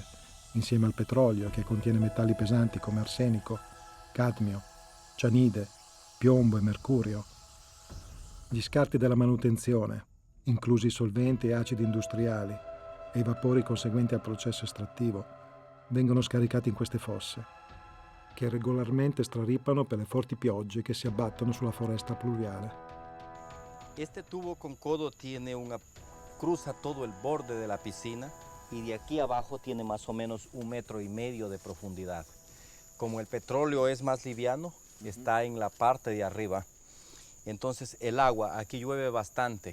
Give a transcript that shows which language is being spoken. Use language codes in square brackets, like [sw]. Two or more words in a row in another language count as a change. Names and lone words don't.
[it] insieme al petrolio che contiene metalli pesanti come arsenico, cadmio, cianide, piombo e mercurio, gli scarti della manutenzione, inclusi solventi e acidi industriali, e i vapori conseguenti al processo estrattivo, vengono scaricati in queste fosse, che regolarmente straripano per le forti piogge che si abbattono sulla foresta pluviale. [es] Este tubo con codo cruza todo el borde de la piscina y de aquí abajo tiene más o menos 1,5 metros de profundidad. Como el petróleo es más liviano, está en la parte de arriba. Entonces el agua, aquí llueve bastante.